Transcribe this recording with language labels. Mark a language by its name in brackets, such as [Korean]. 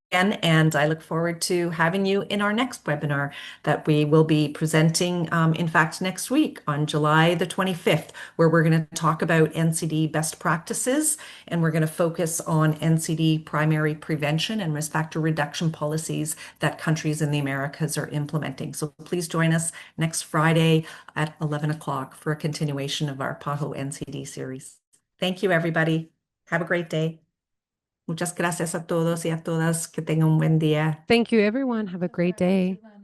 [English] And I look forward to having you in our next webinar that we will be presenting, in fact, next week on July the 25th, where we're going to talk about NCD best practices, and we're going to focus on NCD primary prevention and risk factor reduction policies that countries in the Americas are implementing. So please join us next Friday at 11 o'clock for a continuation of our PAHO NCD series. Thank you, everybody. Have a great day. [Spanish] Muchas gracias a todos y a todas. Que tengan un buen día. [English] Thank you, everyone. Have a great day.